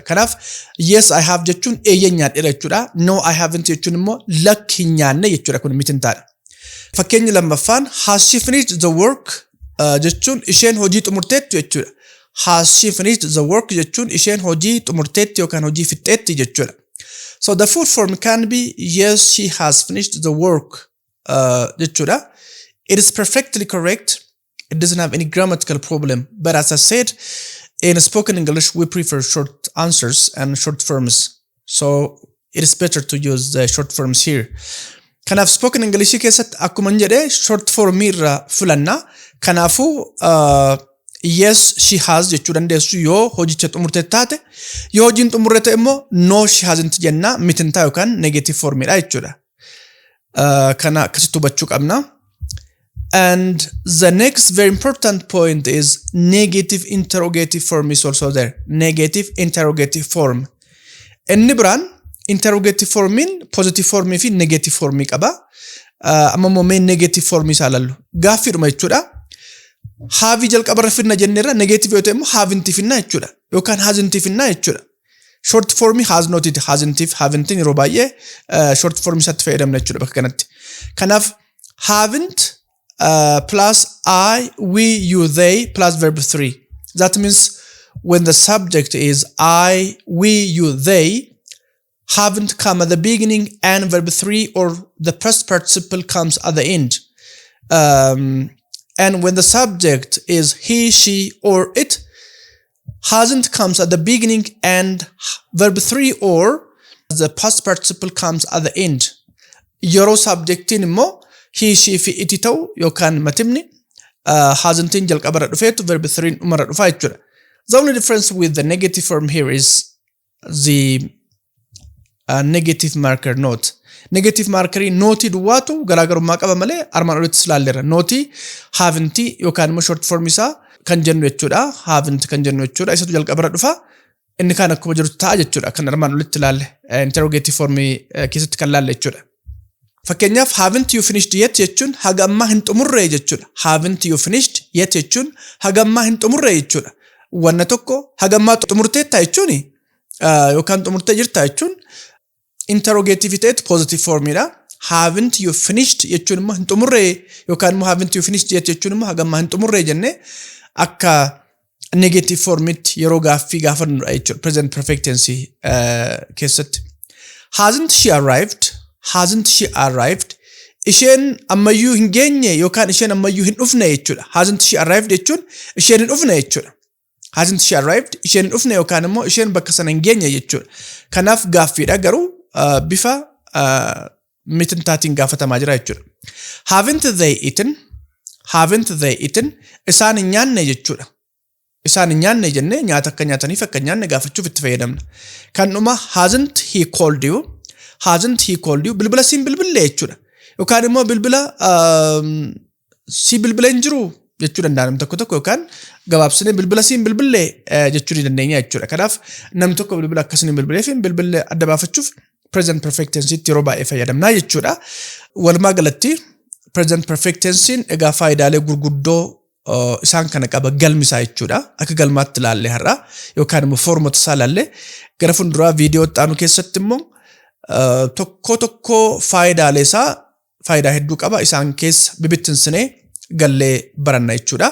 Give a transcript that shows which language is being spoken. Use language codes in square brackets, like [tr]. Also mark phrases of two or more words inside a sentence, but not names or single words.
[om] Kanaaf [en] yes I have [om] jechuun eeyyeen nyaadheera jechuudha. [en] No I haven't [om] jechuun immoo lakki hin nyaanne jechuudha. Kun mitiin taadha. Fakkeenyi lammaffaan [en] has she finished the work [om] jechuun isheen hojii xumurteetti jechuudha. [en] Has she finished the work [om] jechuun isheen hojii xumurteetti yookaan hojii fixxeetti jechuudha. [en] So the full form can be yes she has finished the work jechuudha. It is perfectly correct. It doesn't have any grammatical problem. But as I said, in spoken English we prefer short answers and short forms. So it is better to use the short forms here. [om] Kanaaf [en] spoken English [om] keessatti akkuma jedhe [en] short form [om] irra fulanna. Kanaafu [en] yes she has [om] jechuu dandeessu yoo hojicha xumurte taate, yoo hojiin xumurrete immoo [en] no she hasn't [om] jenna mitintaa yookaan [en] negative form [om] dha jechuudha. Kana akkasitti hubachuu qabna. [en] And the next very important point is negative interrogative form is also there. Negative interrogative form. [om] Inni biraan [en] interrogative formin positive form [om] fi [en] negative form [om] qaba. Amma momee [en] negative form [om] isaa lallu. Gaaffiidhuma jechuudha. Have jalqabarra finna jenneerra negative yoo ta'e immoo haven't finna jechuudha. Yookaan hasn't finna jechuudha. [en] Short form has not it, hasn't if, haven't [om] yeroo baay'ee [en] short form [om] isaatti fayyadamna jechuudha bakka kanatti. [en] Kanaaf haven't plus I, we, you, they plus verb 3. That means when the subject is I, we, you, they haven't come at the beginning and verb 3 or the past participle comes at the end. And when the subject is he, she, or it hasn't comes at the beginning and verb 3 or the past participle comes at the end. [om] Yeroo subjectiin immoo [en] he, she [om] fi it ta'u yookaan matimni hasn't jalqabarra dhufeetu [en] verb 3 [om] dhumarra dhufa jechuudha. [en] The only difference with the negative form here is the negative marker note. Negative marker note [om] duwwaatu garaagarummaa qaba malee armaan olitti ilaalleerra. Note haven't yookaan immoo [en] short form [om] isaa kan jennu jechuudha. Haven't kan jennu jechuudha. Isatu jalqabarra dhufa. Inni kaan akkuma jiru ta'a jechuudha. Kan armaan olitti ilaalle [en] interrogative form [om] keessatti kan ilaalle jechuudha. Fakkeenyaaf [en] haven't you finished yet [om] jechuun haga ammaa hin xumurre jechuudha. [en] Haven't you finished yet [om] jechuun haga ammaa hin xumurre jechuudha. Wanna tokko haga ammaa xumurteetta jechuun yookaan xumurtee jirta jechuun interrogative ta'etu [en] positive form [om] dha. [en] Haven't you finished [om] jechuun immoo hin xumurre yookaan immoo [en] haven't you finished yet [om] jechuun immoo haga ammaa hin xumurre jennee akka [en] negative formitti [om] yeroo gaaffii gaafannudha jechuudha. [en] Present perfect tense [om] keessatti. [en] Hasn't she arrived? Hasn't she arrived? [om] Isheen ammayyuu hin geenye yookaan isheen ammayyuu hin dhufne jechuudha. [en] Hasn't she arrived [om] jechuun isheen hin dhufne jechuudha. [en] Hasn't she arrived? [om] Isheen hin dhufne yookaan immoo isheen bakka sana hin geenye jechuudha. Kanaaf gaaffiidha garuu bifa mitintaatiin gaafatamaa jira jechuudha. [en] Haven't they eaten? Haven't they eaten? [om] Isaan hin nyaanne jechuudha. Isaan hin nyaanne jennee nyaata akka nyaataniif akka nyaanne gaafachuuf itti fayyadamna. [en] Kanuma hasn't he called you? Hasn't he called you? [om] Bilbila siin bilbille jechuudha. Yookaan immoo bilbila si bilbila hin jiru jechuu danda'a nam tokko yookaan gabaabsinee bilbila siin bilbille jechuu ni dandeenya jechuudha. Kanaaf nam tokko bilbila akkasii bilbilee fi bilbille adda baafachuuf [en] present perfect tense [om] yeroo baay'ee fayyadamna jechuudha. Walumaa galatti [en] present perfect tense [om] egaa faayidaalee gurguddoo isaan kana qaba galmisaa jechuudha. Akka galmaatti ilaalle har'a yookaan immoo foormota isaa ilaalle gara fuulduraa viidiyoo itti aanu keessatti immoo tokko faayidaalee isaa faayidaa hedduu qaba. Isaan keessa bibittinsinee gallee baranna jechuudha.